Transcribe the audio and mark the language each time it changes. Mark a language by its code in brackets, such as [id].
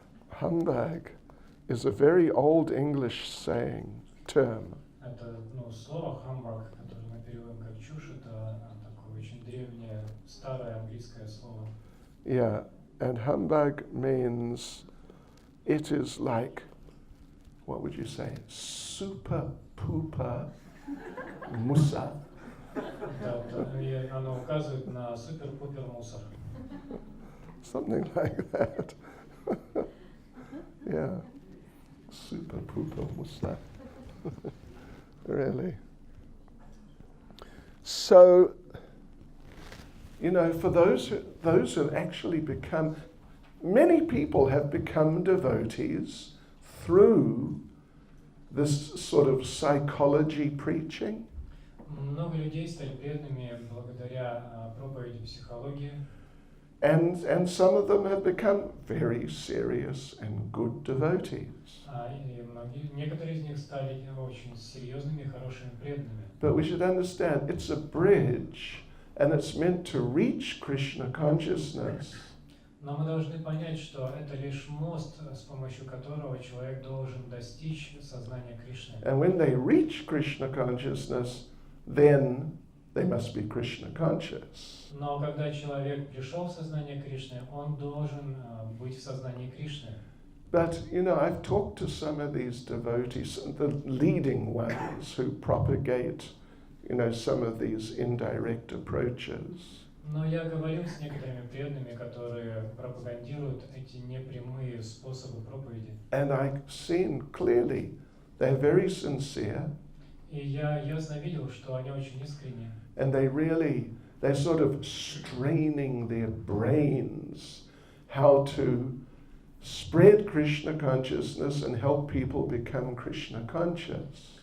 [en] Humbug is a very old English term. [ru] Это слово humbug, которое мы переводим как чушь, это такое очень древнее, старое английское слово. [en] Yeah, and humbug means it is like, what would you say, [ru] super pooper musa. И оно указывает на супер-пупер мусор. [en] Something like that. Yeah, [ru] super pooper musa. [en] Really. So, you know, for those who actually become, many people have become devotees through this sort of psychology preaching. [ru] Много людей стали преданными благодаря проповеди психологии. [en] And some of them have become very serious and good devotees. [ru] И некоторые из них стали очень серьезными и хорошими преданными. [en] But we should understand it's a bridge and it's meant to reach Krishna consciousness. [ru] Но мы должны понять, что это лишь мост, с помощью которого человек должен достичь сознания Кришны. [en] And when they reach Krishna consciousness, then they must be Krishna conscious. [ru] Но когда человек пришел в сознание Кришны, он должен быть в сознании Кришны. [en] But, you know, I've talked to some of these devotees, the leading ones who propagate, you know, some of these indirect approaches. [ru] Но я говорил с некоторыми преданными, которые пропагандируют эти непрямые способы проповеди. [en] And I've seen clearly they're very sincere. [ru] И я ясно видел, что они очень искренни. [en] And they're sort of straining their brains how to spread Krishna consciousness and help people become Krishna conscious.